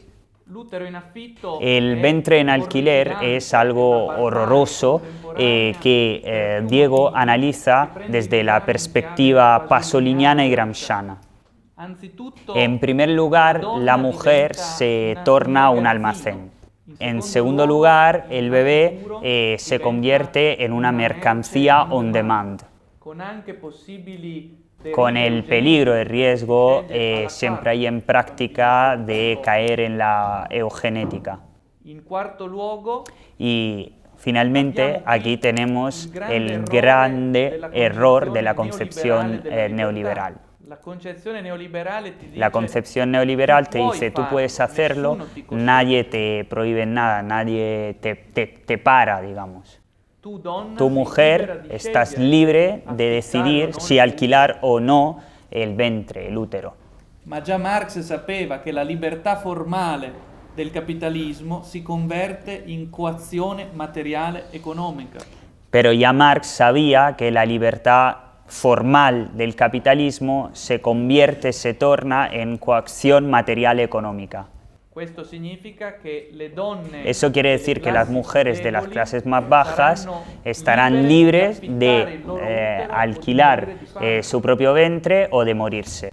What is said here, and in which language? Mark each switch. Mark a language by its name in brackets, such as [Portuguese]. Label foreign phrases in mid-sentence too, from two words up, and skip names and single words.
[Spanish] El vientre en alquiler es algo horroroso que Diego analiza desde la perspectiva pasoliniana y gramsciana. En primer lugar, la mujer se torna un almacén. En segundo lugar, el bebé se convierte en una mercancía [English] on demand, [Spanish] con el peligro de riesgo siempre hay en práctica de caer en la eugenética. Y finalmente aquí tenemos el grande error de la concepción neoliberal, La concepción neoliberal te dice, tú puedes hacerlo, nadie te prohíbe nada, nadie te para, digamos. Tu mujer estás libre de decidir si alquilar o no el ventre, el útero. [Italian] Ma già Marx sapeva che la libertà formale del capitalismo si converte in coazione materiale economica. [Spanish] Pero ya Marx sabía que la libertad formal del capitalismo se convierte, se torna en coacción material económica. Eso quiere decir que las mujeres de las clases más bajas estarán libres de alquilar su propio ventre o de morirse.